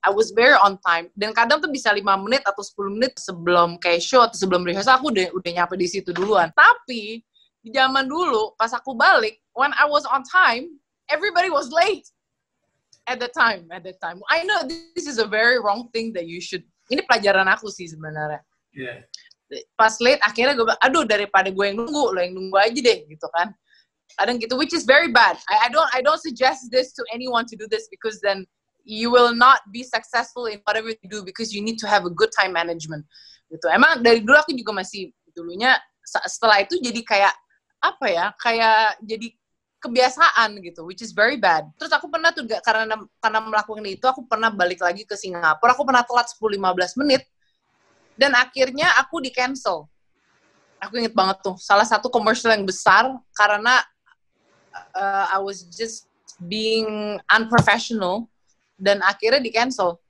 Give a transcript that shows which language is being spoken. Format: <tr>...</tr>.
<en>I was very on time.</en> <id>Dan kadang tuh bisa 5 menit atau 10 menit sebelum kayak show atau sebelum rehearsal aku udah nyampe di situ duluan. Tapi di zaman dulu pas aku balik,</id> <en>when I was on time, everybody was late at the time. I know this is a very wrong thing that you should.</en> <id>Ini pelajaran aku sih sebenarnya.</id> <en>Yeah.</en> <id>Pas late akhirnya gue bilang, aduh daripada gue yang nunggu, lo yang nunggu aja deh gitu kan.</id> <en>Kadang gitu, which is very bad. I don't suggest this to anyone to do this, because then you will not be successful in whatever you do, because you need to have a good time management.</en> <id>Gitu. Emang dari dulu aku juga masih dulunya, setelah itu jadi kayak apa ya? Kayak jadi kebiasaan gitu,</id> <en>which is very bad.</en> <id>Terus aku pernah tuh karena melakukan itu, aku pernah balik lagi ke Singapura. Aku pernah telat 10-15 menit dan akhirnya aku di-cancel. Aku inget banget tuh, salah satu komersial yang besar karena</id> <en>I was just being unprofessional</en> <id>dan akhirnya di-cancel.</id>